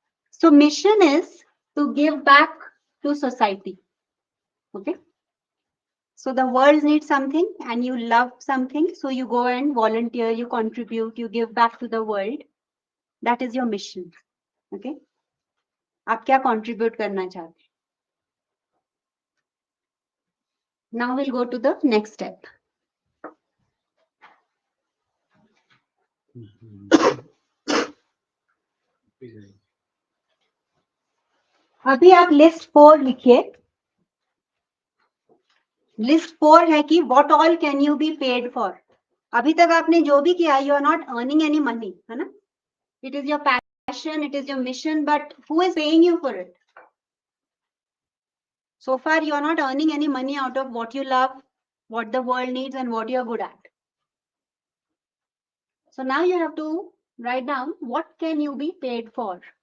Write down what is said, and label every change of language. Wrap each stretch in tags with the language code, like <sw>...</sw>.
<en>So mission is to give back to society. Okay. So the world needs something and you love something. So you go and volunteer, you contribute, you give back to the world. That is your mission. Okay.</en> <hi>आप क्या contribute करना चाहते हैं?</hi> <en>Now we'll go to the next step.</en> <hi>अभी आप list 4 लिखिए. List 4 है कि</hi> <en>what all can you be paid for.</en> <hi>अभी तक आपने जो भी किया,</hi> <en>you are not earning any money,</en> <hi>है ना?</hi> <en>It is your passion, it is your mission, but who is paying you for it? So far, you are not earning any money out of what you love, what the world needs, and what you are good at. So now you have to write down what can you be paid for.</en>